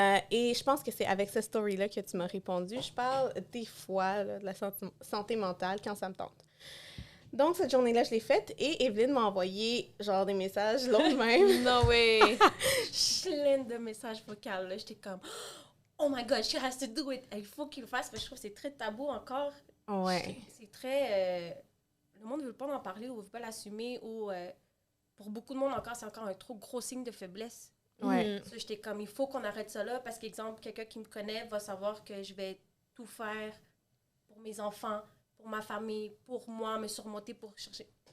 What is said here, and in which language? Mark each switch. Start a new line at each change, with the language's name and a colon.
French: Et je pense que c'est avec cette story-là que tu m'as répondu. Je parle des fois là, de la santé mentale quand ça me tente. Donc, cette journée-là, je l'ai faite et Evelyne m'a envoyé genre des messages l'autre même.
English: No way!
French: Plein de messages vocaux. Là, j'étais comme,
English: oh my God, she has to do it.
French: Il faut qu'il le fasse. Mais je trouve que c'est très tabou encore. Ouais. C'est très... le monde ne veut pas en parler ou ne veut pas l'assumer. Ou pour beaucoup de monde encore, c'est encore un trop gros signe de faiblesse. Ouais. Ça, j'étais comme, il faut qu'on arrête ça là. Parce qu'exemple, quelqu'un qui me connaît va savoir que je vais tout faire pour mes enfants, pour ma famille, pour moi, me surmonter pour chercher.